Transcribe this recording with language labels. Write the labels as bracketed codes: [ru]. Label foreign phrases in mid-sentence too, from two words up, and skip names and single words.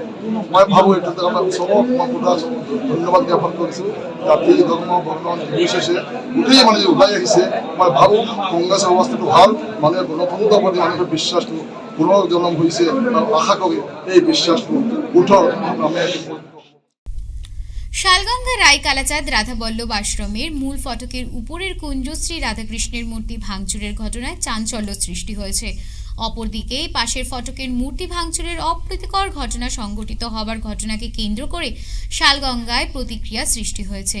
[as] মই ভাবোঁ এইটো আমাৰ চবক মই ধন্যবাদ জ্ঞাপন কৰিছোঁ। জাতি ধৰ্ম বৰ্ণ নিৰ্বিশেষে গোটেই মানুহে ওলাই আহিছে। মই ভাবোঁ কংগ্ৰেছৰ অৱস্থাটো ভাল, মানুহে গণতন্ত্ৰৰ প্ৰতি মানুহৰ বিশ্বাসটো পুনৰ্জন্ম হৈছে আৰু আশা কৰি এই বিশ্বাসটো উঠক আমি। [bn] শালগঙ্গা রায় কালাচাঁদ রাধাবল্লভ আশ্রমের মূল ফটকের উপরের কুঞ্জশ্রী রাধাকৃষ্ণের মূর্তি ভাঙচুরের ঘটনায় চাঞ্চল্য সৃষ্টি হয়েছে। অপরদিকে পাশের ফটকের মূর্তি ভাঙচুরের অপ্রীতিকর ঘটনা সংঘটিত হবার ঘটনাকে কেন্দ্র করে শালগঙ্গায় প্রতিক্রিয়া সৃষ্টি হয়েছে।